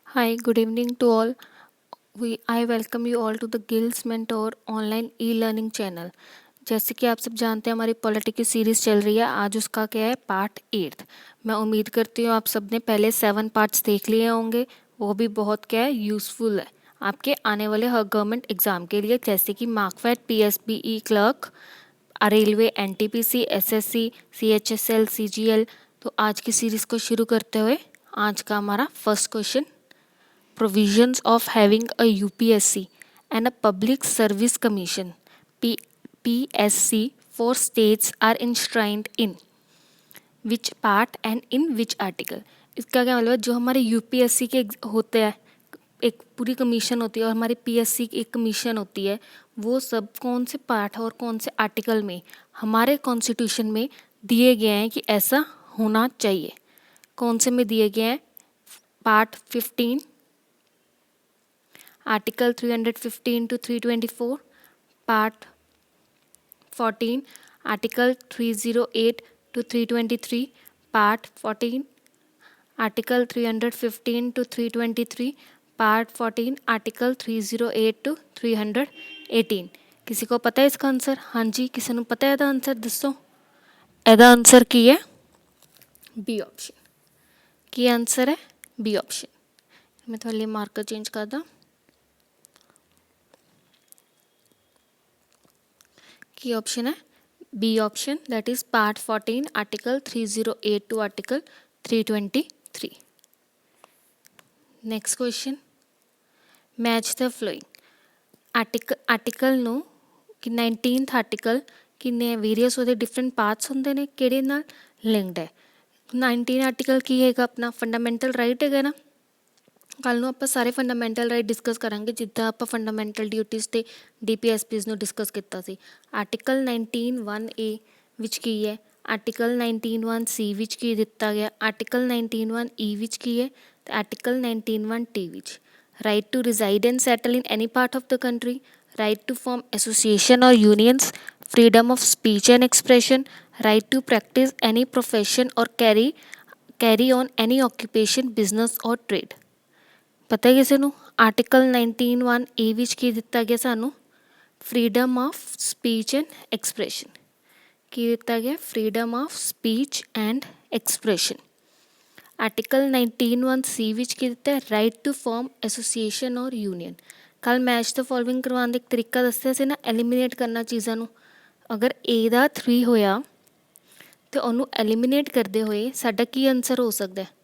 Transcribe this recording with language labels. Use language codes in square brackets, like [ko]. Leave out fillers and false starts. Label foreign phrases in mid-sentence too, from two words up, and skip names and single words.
[en] Hi, good evening to all. I welcome you all to the Gills Mentor online e learning channel. [hi] जैसे कि आप सब जानते हैं हमारी पॉलिटी की सीरीज़ चल रही है, आज उसका क्या है पार्ट 8। मैं उम्मीद करती हूँ आप सब ने पहले 7 पार्ट्स देख लिए होंगे, वो भी बहुत क्या है यूज़फुल है आपके आने वाले हर गवर्नमेंट एग्ज़ाम के लिए, जैसे कि मार्कफेड, PSBE क्लर्क, रेलवे, NTPC, SSC, CHSL, CGL। तो आज की सीरीज़ को शुरू करते हुए आज का हमारा [en] first question, provisions of having a UPSC and a Public Service Commission PSC for states are enshrined in which part and in which article। [hi] इसका क्या मतलब है, जो हमारे UPSC के होते हैं एक पूरी कमीशन होती है और हमारी PSC की एक कमीशन होती है, वो सब कौन से पार्ट और कौन से आर्टिकल में हमारे कॉन्स्टिट्यूशन में दिए गए हैं कि ऐसा होना चाहिए। कौन से में दिए गए हैं? पार्ट 15, [en] Article 315 to 324, Part 14, Article 308 to 323, Part 14, Article 315 to 323, Part 14, Article 308 to 318। [hi] किसी को पता है इसका आंसर? हाँ जी, किसी को पता है ਇਹਦਾ आंसर? [pa] ਦੱਸੋ ਇਹਦਾ ਆਂਸਰ ਕੀ ਹੈ? ਬੀ ਆਪਸ਼ਨ। ਕੀ ਆਂਸਰ ਹੈ? ਬੀ ਆਪਸ਼ਨ। ਮੈਂ ਥੋੜ੍ਹਾ ਮਾਰਕਰ ਚੇਂਜ ਕਰ ਦਾ। ਕੀ ਆਪਸ਼ਨ ਹੈ ਬੀ ਆਪਸ਼ਨ, [en] that is part 14 article 308 to article 323. next question, match the following article [pa] ਨੂੰ ਕਿ 19th ਆਰਟੀਕਲ ਕਿੰਨੇ ਵੇਰੀਅਸ ਉਹਦੇ [en] different parts [pa] ਹੁੰਦੇ ਨੇ, ਕਿਹੜੇ ਨਾਲ ਲਿੰਕਡ ਹੈ। 19 ਆਰਟੀਕਲ ਕੀ ਹੈਗਾ? ਆਪਣਾ [en] fundamental right [pa] ਹੈਗਾ ਨਾ। ਕੱਲ੍ਹ ਨੂੰ ਆਪਾਂ ਸਾਰੇ [en] fundamental right [pa] ਡਿਸਕਸ ਕਰਾਂਗੇ, ਜਿੱਦਾਂ ਆਪਾਂ [en] fundamental duties [pa] ਤੇ DPSPs ਨੂੰ ਡਿਸਕਸ ਕੀਤਾ ਸੀ। ਆਰਟੀਕਲ 19(1)A ਵਿੱਚ ਕੀ ਹੈ? ਆਰਟੀਕਲ 19(1)C ਵਿੱਚ ਕੀ ਦਿੱਤਾ ਗਿਆ? ਆਰਟੀਕਲ 19(1)E ਵਿੱਚ ਕੀ ਹੈ? ਤੇ ਆਰਟੀਕਲ 19(1)T ਵਿੱਚ [en] right to reside and settle in any part of the country, right to form association ਔਰ ਯੂਨੀਅਨਸ, freedom of speech and expression, right to practice any profession or carry on any occupation, business or trade। [pa] ਪਤਾ ਹੈ ਕਿਸੇ ਨੂੰ? ਆਰਟੀਕਲ 19(1)A ਵਿੱਚ ਕੀ ਦਿੱਤਾ ਗਿਆ ਸਾਨੂੰ? [en] freedom of speech and expression. [pa] ਕੀ ਦਿੱਤਾ ਗਿਆ? [en] freedom of speech and expression. [pa] ਆਰਟੀਕਲ 19(1)C ਵਿੱਚ ਕੀ ਦਿੱਤਾ? [en] right to form association ਔਰ ਯੂਨੀਅਨ। [pa] ਕੱਲ੍ਹ ਮੈਚ ਦਾ ਫੋਲੋਇੰਗ ਕਰਵਾਉਣ ਦਾ ਇੱਕ ਤਰੀਕਾ ਦੱਸਿਆ ਸੀ ਨਾ, ਐਲੀਮੀਨੇਟ ਕਰਨਾ ਚੀਜ਼ਾਂ ਨੂੰ। ਅਗਰ A ਦਾ 3 ਹੋਇਆ ਅਤੇ ਉਹਨੂੰ ਐਲੀਮੀਨੇਟ ਕਰਦੇ ਹੋਏ ਸਾਡਾ ਕੀ ਆਨਸਰ ਹੋ ਸਕਦਾ?